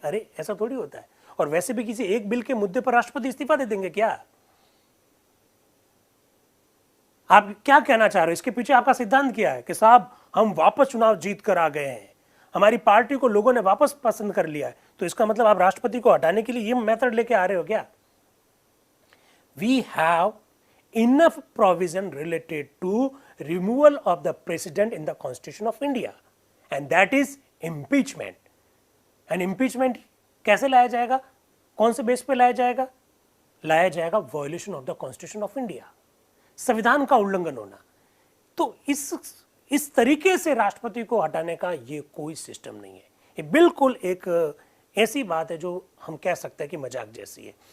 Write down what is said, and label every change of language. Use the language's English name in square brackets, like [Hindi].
[Hindi] अरे ऐसा थोड़ी होता है। और वैसे भी किसी एक बिल के मुद्दे पर राष्ट्रपति इस्तीफा दे देंगे क्या? आप क्या कहना चाह रहे हो? इसके पीछे आपका सिद्धांत क्या है कि साहब हम वापस चुनाव जीत कर आ गए हैं, हमारी पार्टी को लोगों ने वापस पसंद कर लिया है, तो इसका मतलब आप राष्ट्रपति को हटाने के लिए ये मेथड लेके आ रहे हो क्या? [English] We have enough provision related to removal of the president in the Constitution of India, and that is impeachment. [Hindi] And impeachment कैसे लाया जाएगा, कौन से बेस पे लाया जाएगा? लाया जाएगा [English] violation of the constitution of India, [Hindi] संविधान का उल्लंघन होना। तो इस तरीके से राष्ट्रपति को हटाने का ये कोई सिस्टम नहीं है। ये बिल्कुल एक ऐसी बात है जो हम कह सकते हैं कि मजाक जैसी है।